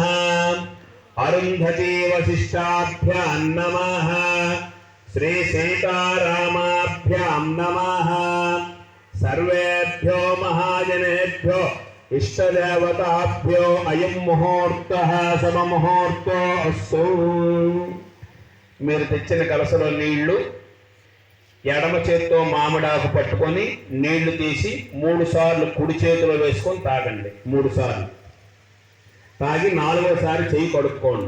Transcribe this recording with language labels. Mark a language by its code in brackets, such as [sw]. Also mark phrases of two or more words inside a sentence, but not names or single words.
[sa] अरुन्धती वसिष्ठाभ्यां नमः। श्री सीतारामाभ्यां नमः। सर्वेभ्यो महाजनेभ्यो इष्टदेवताभ्यो अयं मुहूर्तः శుభముహూర్తో అస్తు। [te] మీరు తెచ్చిన కలసలో నీళ్లు ఎడమ చేత్తో మామిడాకు పట్టుకొని నీళ్లు తీసి 3 సార్లు కుడి చేతిలో వేసుకొని తాగండి। 3 సార్లు తాగి 4వసారి చెయ్యి కడుక్కోండి।